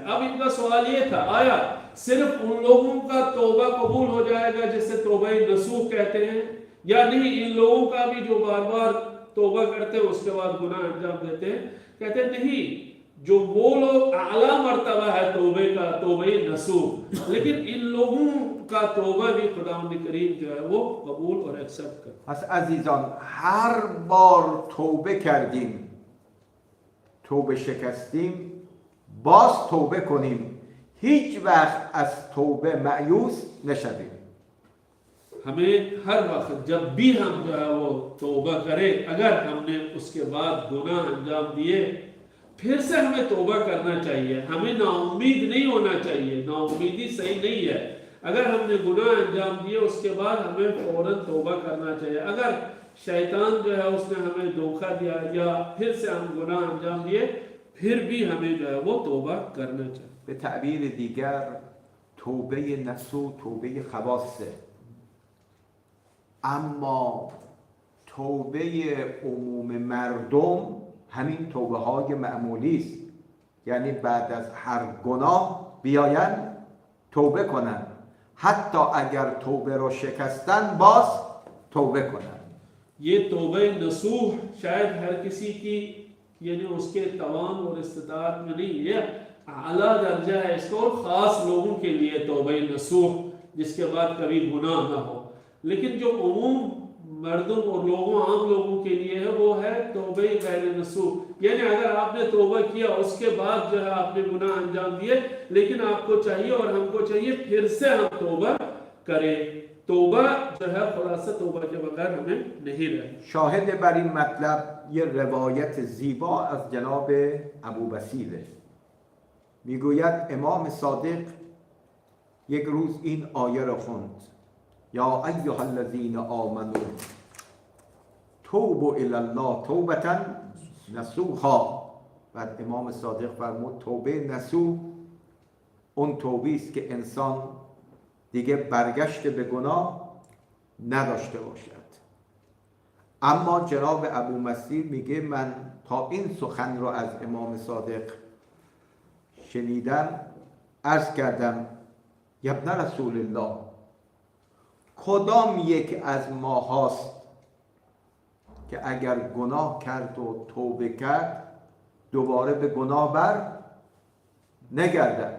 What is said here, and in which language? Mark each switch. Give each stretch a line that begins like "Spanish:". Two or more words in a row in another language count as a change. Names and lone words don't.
Hindi: अब इनका सवाल ये था, आया सिर्फ उन लोगों का तौबा कबूल हो जाएगा जिसे तौबा नसूह कहते हैं, या नहीं इन लोगों का भी जो बार बार तौबा करते हैं उसके बाद गुनाह अंजाम देते हैं? कहते नहीं, जो वो लोग आला मर्तबा है तौबे का, तौबे नसूह, लेकिन इन लोगों का तौबा भी खुदावंद करीम जो है वो कबूल और एक्सेप्ट करता है।
Persian: پس عزیزان هر بار توبه کردیم، توبه شکستیم، باز توبه کنیم. هیچ وقت از توبه مایوس نشویم.
Hindi: हमें हर वक्त जब भी हम जो है वो तौबा करें, अगर हमने उसके बाद गुनाह अंजाम दिए फिर से हमें तौबा करना चाहिए. हमें नाउम्मीद नहीं होना चाहिए. नाउम्मीदी सही नहीं है. अगर हमने गुनाह अंजाम दिए उसके बाद हमें फौरन तौबा करना चाहिए. अगर शैतान जो है उसने हमें धोखा दिया या फिर से हम गुनाह अंजाम दिए फिर भी हमें जो है वो तौबा करना चाहिए.
Persian: به تعبیر دیگر توبه نسو توبه خواصه، اما توبه عموم مردم همین توبه های معمولی است. یعنی بعد از هر گناه بیاین توبه کنن، حتی اگر توبه رو شکستن باز توبه کنن.
Hindi: ये तौबे नसूह शायद हर किसी की यानी उसके तवान और इस्तिताअत में नहीं, ये आला दर्जा है इसको, और ख़ास लोगों के लिए तौबे नसूह जिसके बाद कभी गुनाह ना हो. लेकिन जो उमूम मर्दों और लोगों आम लोगों के लिए है वो है तौबे गैर नसूह. यानी अगर आपने तौबा किया उसके बाद जो है आपने गुनाह अंजाम दिए, लेकिन आपको चाहिए और हमको चाहिए फिर से हम तौबा करें. तौबा जो है खुलासा तौबा के बगैर हमें नहीं रहे.
Persian: شاهد بر این مطلب یه روایت زیبا از جناب ابو بصیره. میگوید امام صادق یک روز این آیه را خوند:
Arabic: یا ایها الذین آمنوا توبوا الی الله توبة نصوحا.
Persian: بعد امام صادق فرمود توبه نصوح اون توبه است که انسان دیگه برگشت به گناه نداشته باشد. اما جناب ابو مسیر میگه من تا این سخن را از امام صادق شنیدم عرض کردم
Arabic: یا ابن رسول الله،
Persian: کدام یک از ما هاست که اگر گناه کرد و توبه کرد دوباره به گناه بر نگردد؟